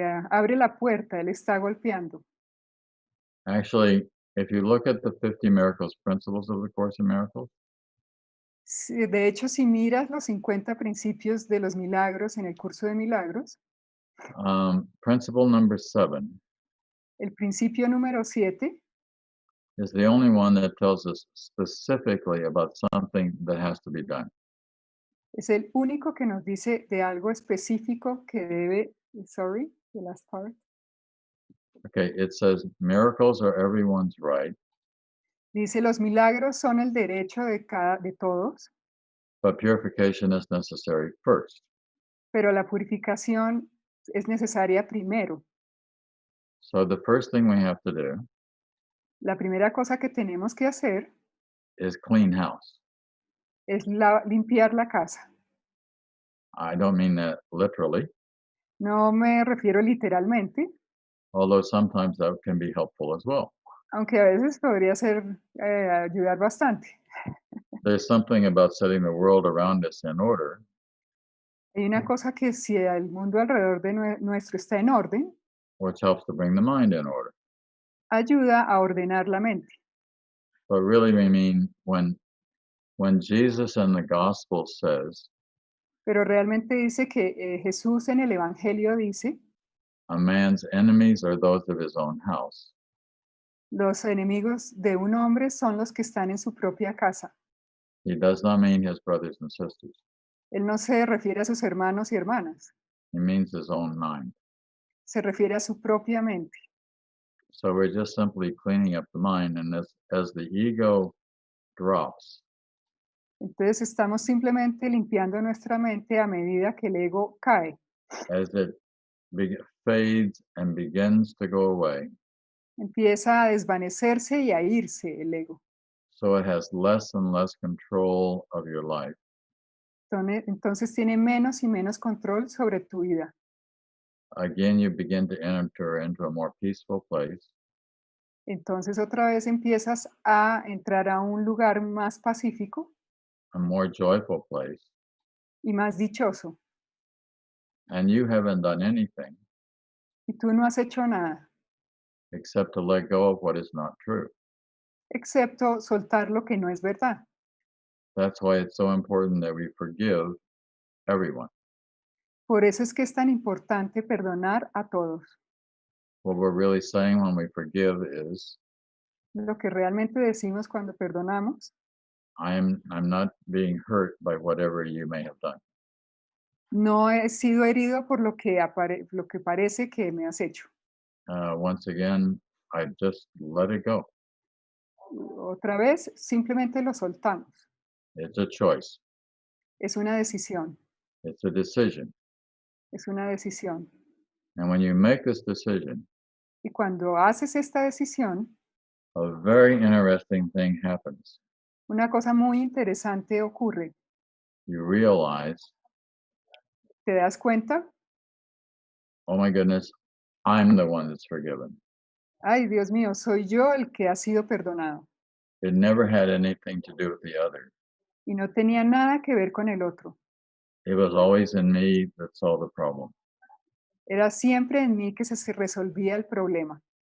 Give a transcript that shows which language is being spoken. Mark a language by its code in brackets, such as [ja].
[es] Abre la puerta, Él está golpeando. [en] Actually, if you look at the 50 miracles principles of the Course in Miracles, [es] De hecho, si miras los 50 principios de los milagros en el curso de milagros, [en] principle number 7 [es] el principio número 7 [en] is the only one that tells us specifically about something that has to be done. [es] es el único que nos dice de algo específico que debe, [en] sorry, the last part. Okay, it says miracles are everyone's right, [es] Dice, los milagros son el derecho de todos, [en] but purification is necessary first. [es] pero la purificación es necesaria primero. [en] So the first thing we have to do [es] La primera cosa que tenemos que hacer [en] is clean house. [es] es limpiar la casa. [en] I don't mean that literally, [es] No me refiero literalmente, [en] although sometimes that can be helpful as well. [es] aunque a veces podría ayudar bastante. [en] There's something about setting the world around us in order [es] Hay una cosa que si el mundo alrededor de nuestro está en orden, [en] which helps to bring the mind in order. [es] ayuda a ordenar la mente. [en] But really we mean when Jesus in the gospel says, [es] Pero realmente dice que Jesús en el Evangelio dice, [en] a man's enemies are those of his own house. [es] los enemigos de un hombre son los que están en su propia casa. [en] He does not mean his brothers and sisters. [es] Él no se refiere a sus hermanos y hermanas, [en] He means his own mind. [es] se refiere a su propia mente. [en] So we're just simply cleaning up the mind, and as the ego drops, [es] Entonces estamos simplemente limpiando nuestra mente a medida que el ego cae. [en] as it fades and begins to go away, [es] Empieza a desvanecerse y a irse el ego. [en] so it has less and less control of your life. [es] Entonces tiene menos y menos control sobre tu vida. [en] Again, you begin to enter into a more peaceful place, [es] Entonces otra vez empiezas a entrar a un lugar más pacífico [en] a more joyful place, [es] y más dichoso. [en] and you haven't done anything [es] Y tú no has hecho nada, [en] except to let go of what is not true. [es] excepto soltar lo que no es verdad. [en] That's why it's so important that we forgive everyone. [es] Por eso es que es tan importante perdonar a todos. [en] What we're really saying when we forgive is, [es] Lo que realmente decimos cuando perdonamos, [en] I'm not being hurt by whatever you may have done. [es] no he sido herido por lo que parece que me has hecho. [en] Once again, I just let it go. [es] Otra vez, simplemente lo soltamos. [en] It's a choice. [es] Es una decisión. [en] It's a decision. [es] Es una decisión. [en] And when you make this decision, [es] Y cuando haces esta decisión, [en] a very interesting thing happens. [es] una cosa muy interesante ocurre. [en] You realize, [es] ¿Te das cuenta? [en] oh my goodness, I'm the one that's forgiven. [es] Ay, Dios mío, soy yo el que ha sido perdonado. [en] It never had anything to do with the other. [es] Y no tenía nada que ver con el otro. [en] It was always in me that solved the problem. [es] Era siempre en mí que se resolvía el problema.